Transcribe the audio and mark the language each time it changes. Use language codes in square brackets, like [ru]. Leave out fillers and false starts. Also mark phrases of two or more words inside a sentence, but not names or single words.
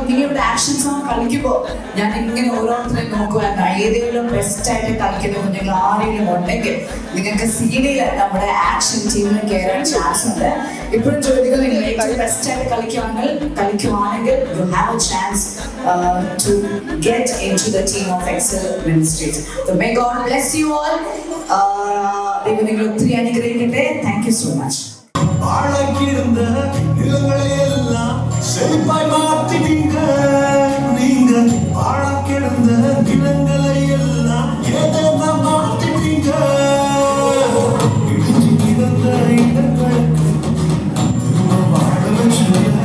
[ml] നിങ്ങളുടെ [en] action song [ml] കളിക്കുമ്പോൾ ഞാൻ ഇങ്ങനെ ഓരോരുത്തരെയും നോക്കുവാൻ ഏതെങ്കിലും ബെസ്റ്റ് ആയിട്ട് കളിക്കുന്ന കുഞ്ഞുങ്ങൾ ആരെങ്കിലും ഉണ്ടെങ്കിൽ നിങ്ങൾക്ക് CD-യിൽ നമ്മുടെ ആക്ഷൻ ടീമിൽ കയറാൻ ചാൻസ് ഉണ്ട്. ഇപ്പോഴും ചോദിക്കുന്നത്, നിങ്ങൾ ഏറ്റവും ബെസ്റ്റ് ആയിട്ട് കളിക്കുവാണെങ്കിൽ [en] you have a chance to get into the team of Excel Ministries. So may God bless you all. [ml] ദൈവം നിങ്ങൾ ഒത്തിരി അനുഗ്രഹിക്കട്ടെ. [en] thank you so much. [ta] பாழாக்கியிருந்த நிலங்களை எல்லாம் செழிப்பாய் மாற்றிட்டீங்க. நீங்க பாழாக்கியிருந்த நிலங்களை எல்லாம் ஏதேதா மாற்றிட்டீங்க. இடிஞ்சு கிடந்த இடங்களுக்கு திரும்ப வாழ வச்சீங்க.